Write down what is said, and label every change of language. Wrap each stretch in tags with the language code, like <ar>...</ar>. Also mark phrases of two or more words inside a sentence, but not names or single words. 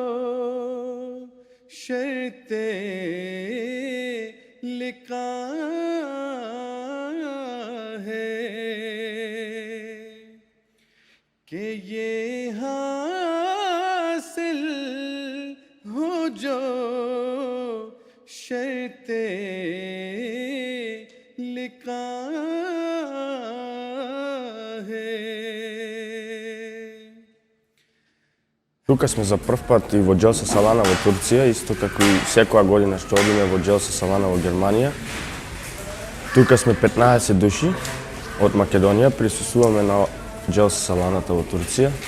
<hi>शर्ते लिखा है, कि ये हासिल हो जो शर्ते लिखा है।</hi> <mk>Тука сме за прв пат и во Джелса Салана во Турција, исто како и секоја година што одиме во Джелса Салана во Германија. Тука сме 15 души од Македонија, присуствуваме на Джелса Саланата во Турција.</mk>